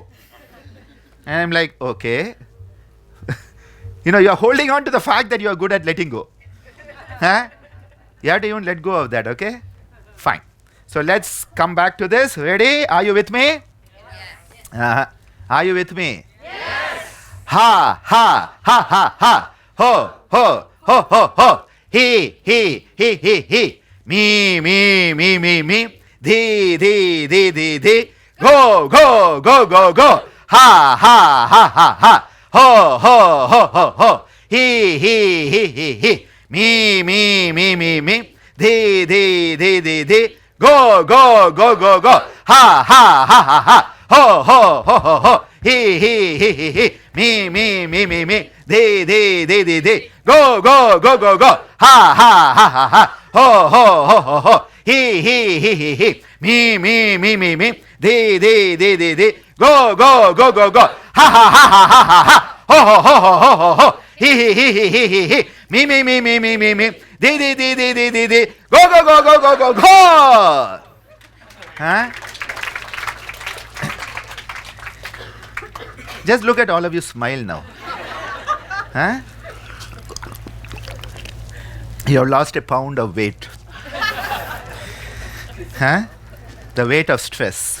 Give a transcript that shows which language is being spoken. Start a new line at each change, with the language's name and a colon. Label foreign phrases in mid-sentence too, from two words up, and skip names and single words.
English: And I'm like, okay. You're holding on to the fact that you are good at letting go. You have to even let go of that, okay? Fine. So let's come back to this. Ready? Are you with me? Yes. Are you with me? Yes. Ha, ha, ha, ha, ha. Ho, ho, ho, ho, ho. He, he. Me, me. Di. Go, go, go, go, go. Ha, ha, ha, ha, ha. Ho, ho, ho, ho, ho. He. Me. Di. Go, go, go, go, go. Ha, ha, ha, ha, ha. Ho, ho, ho, ho, ho. He. Me. Di. Go, go, go, go, go. Ha, ha, ha, ha, ha. Ho, ho, ho, ho, ho. He. Me. Di. Go, go, go, go, go. Ha, ha, ha, ha, ha, ha, ha. Ho, ho, ho, ho, ho, ho, ho. He. Me. Di. Go, go, go, go, go, go, go. Huh? Just look at all of you smile now. Huh? You have lost a pound of weight. Huh? The weight of stress.